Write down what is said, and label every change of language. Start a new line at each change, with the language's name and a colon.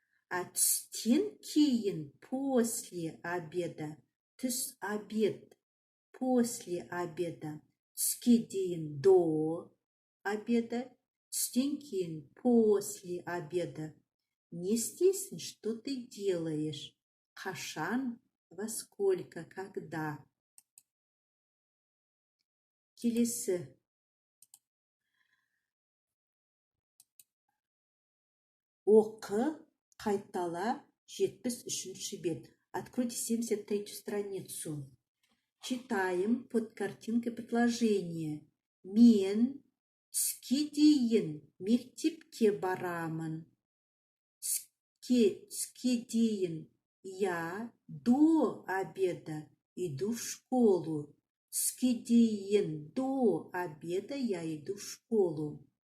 Kazakh: А түстен кейін,
Russian: после обеда. Түс – обед. После обеда.
Kazakh: Түске дейін
Russian: до обеда.
Kazakh: Түстен кейін,
Russian: после обеда.
Kazakh: Не істейсің,
Russian: что ты делаешь? Қашан, во сколько, когда.
Kazakh: Келесі. Оқы, қайтала, 73-ші бет.
Russian: Откройте 73-ю страницу. Читаем под картинкой предложение.
Kazakh: Мен түске дейін мектепке барамын. Түске дейін.
Russian: Я до обеда иду в школу.
Kazakh: Түске дейін
Russian: до обеда я иду в школу.